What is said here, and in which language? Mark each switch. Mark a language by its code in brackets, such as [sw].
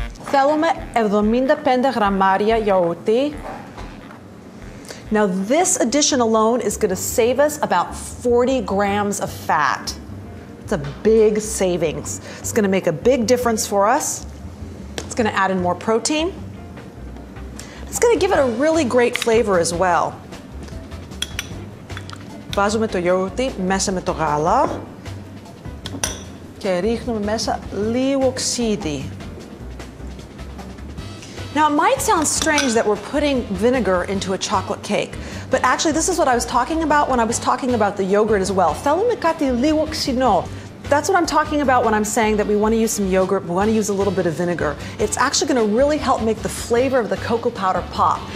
[el] Θέλουμε 75 γραμμάρια γιαούρτι. [en] Now this addition alone is going to save us about 40 grams of fat. It's a big savings. It's going to make a big difference for us. It's going to add in more protein. It's going to give it a really great flavor as well. [el] Βάζουμε το γιαούρτι μέσα με το γάλα και ρίχνουμε μέσα λίγο ξύδι. [en] Now, it might sound strange that we're putting vinegar into a chocolate cake, but actually this is what I was talking about when I was talking about the yogurt as well. [el] Θέλουμε κάτι λίγο ξινό. [en] That's what I'm talking about when I'm saying that we want to use some yogurt, we want to use a little bit of vinegar. It's actually going to really help make the flavor of the cocoa powder pop.